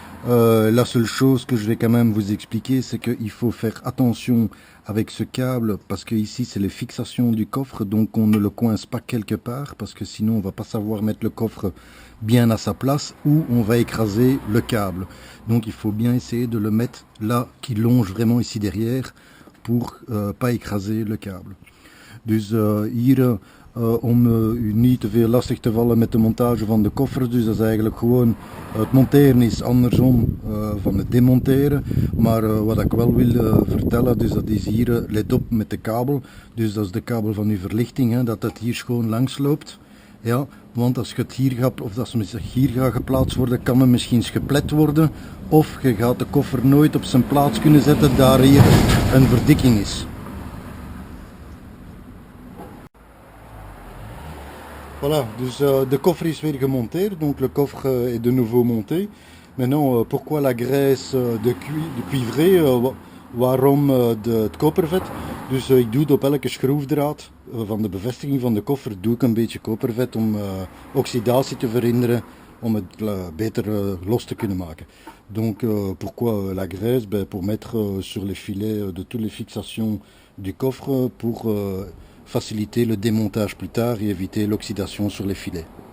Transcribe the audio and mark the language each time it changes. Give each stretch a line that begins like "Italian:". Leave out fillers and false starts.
French: La seule chose que je vais quand même vous expliquer, c'est qu'il faut faire attention avec ce câble, parce que ici c'est les fixations du coffre, donc on ne le coince pas quelque part, parce que sinon on va pas savoir mettre le coffre bien à sa place, ou on va écraser le câble. Donc il faut bien essayer de le mettre là, qui longe vraiment ici derrière, pour pas écraser le câble.
Dutch: Dus hier, om u niet te veel lastig te vallen met de montage van de koffer, dus dat is eigenlijk gewoon, het monteren is andersom van het demonteren, maar wat ik wel wil vertellen, dus dat is hier, let op met de kabel, dus dat is de kabel van uw verlichting, hè, dat het hier schoon langs loopt, ja, want als je het hier gaat, of als het hier gaat geplaatst worden, kan het misschien geplet worden, of je gaat de koffer nooit op zijn plaats kunnen zetten, daar hier een verdikking is. Voilà, dus de coffre is weer gemonteerd,
French: donc le coffre est de nouveau monté. Maintenant, pourquoi la graisse de cuivré,
Dutch: waarom het kopervet? Dus ik doe het op elke schroefdraad van de bevestiging van de koffer, doe ik een beetje kopervet om oxidatie te verhinderen, om het beter los te kunnen maken.
French: Donc pourquoi la graisse? Pour mettre sur les filets de toutes les fixations du coffre, pour faciliter le démontage plus tard et éviter l'oxydation sur les filets.